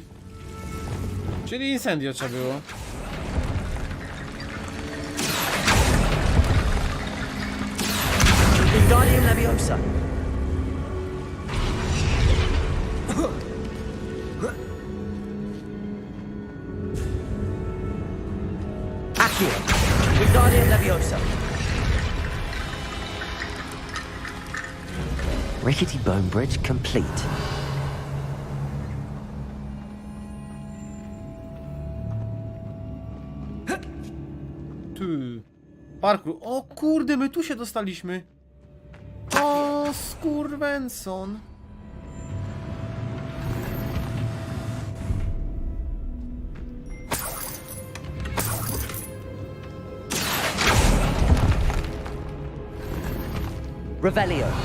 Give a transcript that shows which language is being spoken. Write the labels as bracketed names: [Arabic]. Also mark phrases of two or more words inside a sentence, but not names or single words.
[Polish] Czyli incendio trzeba było. Wingardium Leviosa! Accio! [English] Wingardium Leviosa! Rickety bone bridge complete. [Polish] Tu. Parkour. O kurde, my tu się dostaliśmy. O, skurwenson. Revelio.